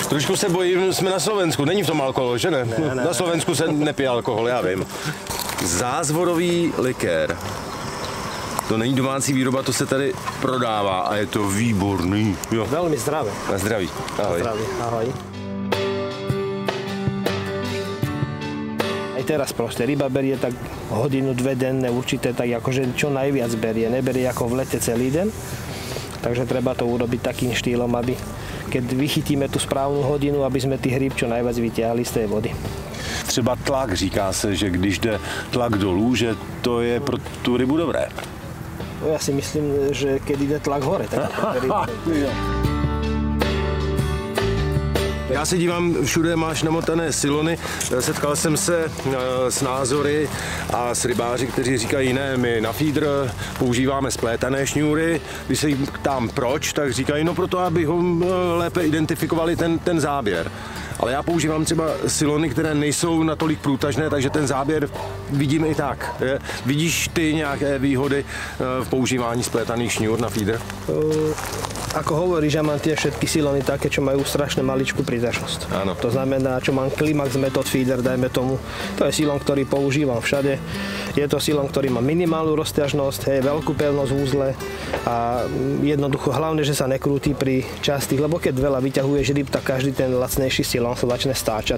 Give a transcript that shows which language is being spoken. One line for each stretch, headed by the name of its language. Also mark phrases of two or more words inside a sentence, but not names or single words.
Czech: trošku se bojím, jsme na Slovensku, není v tom alkohol, že ne? Ne. Na Slovensku se nepije alkohol, já vím. Zázvorový likér. To není domácí výroba, to se tady prodává a je to výborný. Jo.
Slovak: Veľmi zdravé.
Czech: Na zdraví. Ahoj. Na zdraví. Ahoj.
Slovak: Aj teraz proste ryba berie tak hodinu, dve denne určité, tak akože čo najviac berie. Neberie ako v lete celý den. Takže treba to urobiť takým štýlom, aby keď vychytíme tú správnu hodinu, aby sme tých rýb čo najviac vyťahli z tej vody.
Czech: Třeba tlak, říká se, že když jde tlak dolů, že to je pro tu rybu dobré.
Slovak: Ja si myslím, že keď ide tlak hore, tak
Czech: Já se dívám, všude máš namotané silony. Setkal jsem se s názory a s rybáři, kteří říkají, ne, my na feeder používáme splétané šňůry. Když se jim ptám proč, tak říkají, no proto, abychom lépe identifikovali ten záběr. Ale já používám třeba silony, které nejsou natolik průtažné, takže ten záběr vidím i tak. Vidíš ty nějaké výhody v používání splétaných šňůr na feeder?
Slovak: Ako hovoríš, ja mám tie všetky silony také, čo majú strašne maličkú príťažnosť. Áno. To znamená, čo mám Climax Method Feeder, dajme tomu. To je silon, ktorý používam všade. Je to silon, ktorý má minimálnu rozťažnosť, veľkú pevnosť v úzle a jednoducho hlavne, že sa nekrúti pri častých, lebo keď veľa vyťahuješ ryb, tak každý ten lacnejší silon sa začne stáčať.